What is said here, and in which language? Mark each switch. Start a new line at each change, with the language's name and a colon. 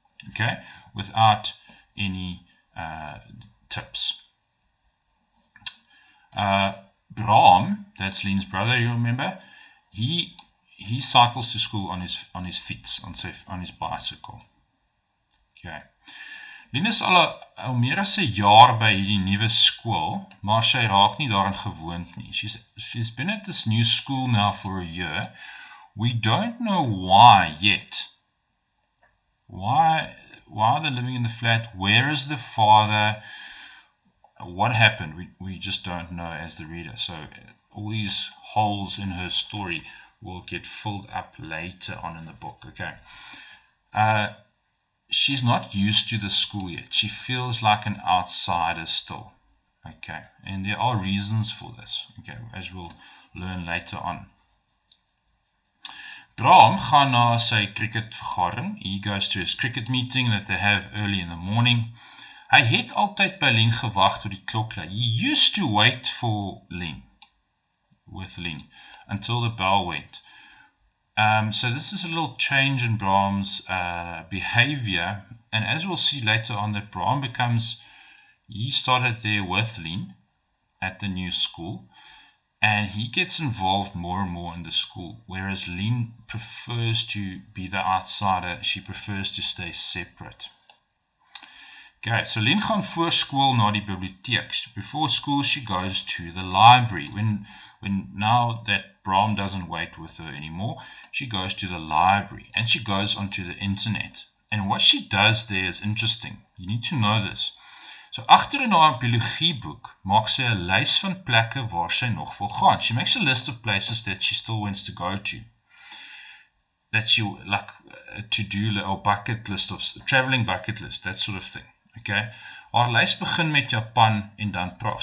English: Okay, without any tips. Bram, that's Lien's brother, you remember, he cycles to school on his fiets, on his bicycle. Okay.
Afrikaans: Lien is al meer as 'n jaar by hierdie nuwe skool, maar sy raak nie daarin gewoond nie.
English: She's been at this new school now for a year. We don't know why yet. Why they're living in the flat? Where is the father? What happened? We just don't know as the reader. So all these holes in her story will get filled up later on in the book. Okay. She's not used to the school yet. She feels like an outsider still. Okay. And there are reasons for this. Okay, as we'll learn later on.
Afrikaans: Bram gaan na sy cricket vergadering.
English: He goes to his cricket meeting that they have early in the morning.
Afrikaans: Hy het altyd by Lien gewag tot die klok lui.
English: He used to wait for Lien, with Lien, until the bell went. So this is a little change in Bram's behavior, and as we'll see later on, that Bram he started there with Lien at the new school, and he gets involved more and more in the school, whereas Lien prefers to be the outsider. She prefers to stay separate. Okay, so
Afrikaans: Lien gaan voor school na die bibliotheek.
English: Before school, she goes to the library. When now that Bram doesn't wait with her anymore, she goes to the library and she goes onto the internet. And what she does there is interesting. You need to know this.
Afrikaans: So agter in haar biologieboek maak sy 'n lys van plekke waar sy nog wil gaan.
English: She makes a list of places that she still wants to go to. That she like to-do or bucket list of traveling bucket list, that sort of thing. Okay.
Afrikaans: Haar lys begin met Japan en dan Praag.